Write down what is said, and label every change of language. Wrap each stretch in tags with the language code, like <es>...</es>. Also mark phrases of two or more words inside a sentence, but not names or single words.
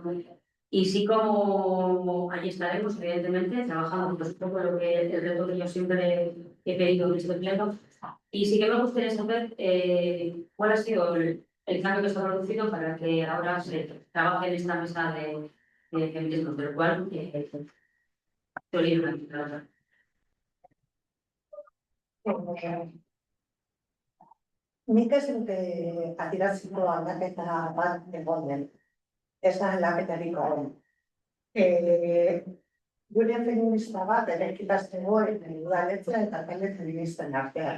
<es>Y sí, como allí estaremos, evidentemente, trabajando pues, un poco lo que el reto que yo siempre he pedido en este pleno. Y sí que me gustaría saber cuál ha sido el cambio que se ha producido para que ahora se trabaje en esta mesa de feminismo, del cual estoy libre.</es> <eu>Nik ez dute atiratzeko aldaketa bat egonen. Ez da aldaketarik egon. Gure feminista bat eraikita zegoen udaletxea eta talde feministen artean.</eu>